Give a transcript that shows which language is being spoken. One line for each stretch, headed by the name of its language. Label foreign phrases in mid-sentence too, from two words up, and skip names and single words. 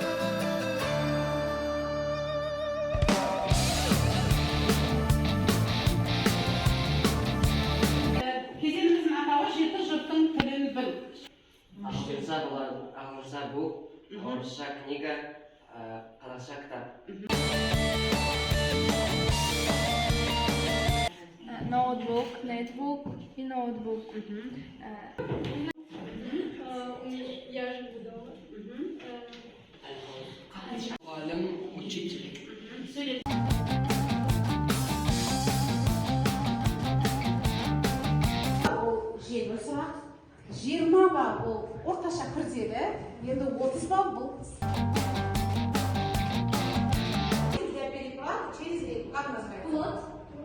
Kazakh: Кезеңіміздің атауы жеті жұрттың тілін біл. Ағылшынша болады, ағылшынша бук, орысша книга, қазақша кітап.
English: Notebook,
Russian: netbook и ноутбук. Я живу дома. Muallim, учитель.
Kazakh: Ол жеңіл сұрақ. 20 балл ол орташа күрделі, енді 30 балл бұл.
Russian: Для переправки через реку, как называется?